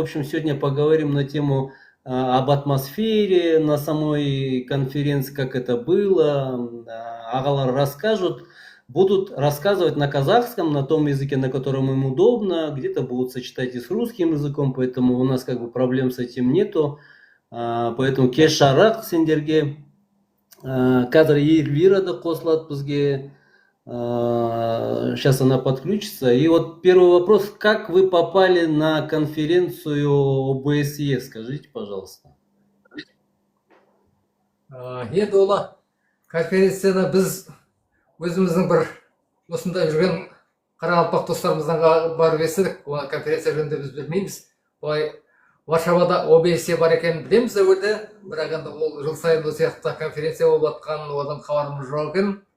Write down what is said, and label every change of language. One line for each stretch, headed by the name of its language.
Russian: В общем, сегодня поговорим на тему об атмосфере на самой конференции, как это было. Агалар расскажут, будут рассказывать на казахском, на том языке, на котором им удобно, где-то будут сочетать и с русским языком, поэтому у нас как бы проблем с этим нету.
Kazakh: Поэтому кеш жарық сендерге. Қазір Эльвира да қосылады бізге.
Russian: Сейчас она подключится. И вот первый вопрос. Как вы попали на конференцию ОБСЕ? Скажите, пожалуйста.
Kazakh: Енді ола конференцияны біз өзіміздің бір осында жүрген қарақалпақ достарымыздан барып естідік. Конференция жөнінде біз білмейміз. Варшавада ОБСЕ бар екенін білеміз әуелде, бірақ енді ол жыл сайын осы сияқты конференция болып жатқан, одан хабарымыз жоқ екен.